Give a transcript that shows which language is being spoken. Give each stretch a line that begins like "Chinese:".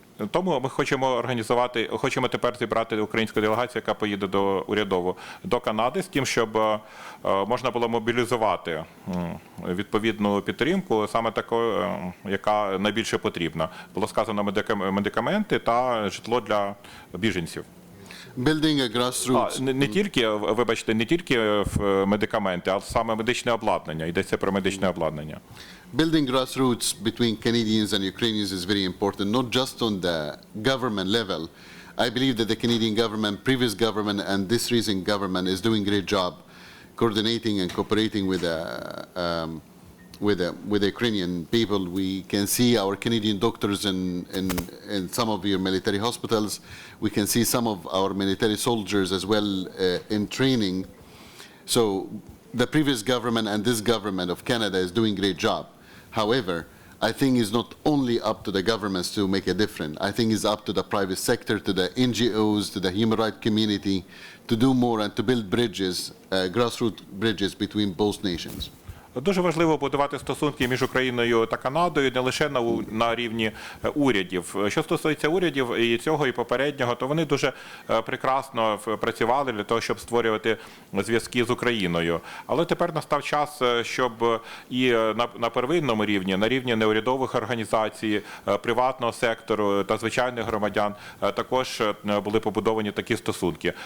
Ukrainian: Тому ми хочемо тепер зібрати українську делегацію, яка поїде до Канади, з тим, щоб можна було мобілізувати відповідну підтримку, саме таку, яка найбільше потрібна. Було сказано медикаменти та житло для біженців.
English: Building a grassroots.
Ukrainian: Не тільки медикаменти, а саме медичне обладнання. Йдеться про медичне обладнання.
English: Building grassroots between Canadians and Ukrainians is very important, not just on the government level. I believe that the Canadian government, previous government, and this recent government is doing a great job coordinating and cooperating with the Ukrainian people. We can see our Canadian doctors in some of your military hospitals. We can see some of our military soldiers as well in training. So the previous government and this government of Canada is doing a great job. However, I think it's not only up to the governments to make a difference. I think it's up to the private sector, to the NGOs, to the human rights community to do more and to build bridges, grassroots bridges between both nations.
Ukrainian: Дуже важливо будувати стосунки між Україною та Канадою не лише на рівні урядів. Що стосується урядів і цього, і попереднього, то вони дуже прекрасно працювали для того, щоб створювати зв'язки з Україною. Але тепер настав час, щоб і на первинному рівні, на рівні неурядових організацій, приватного сектору та звичайних громадян також були побудовані такі стосунки.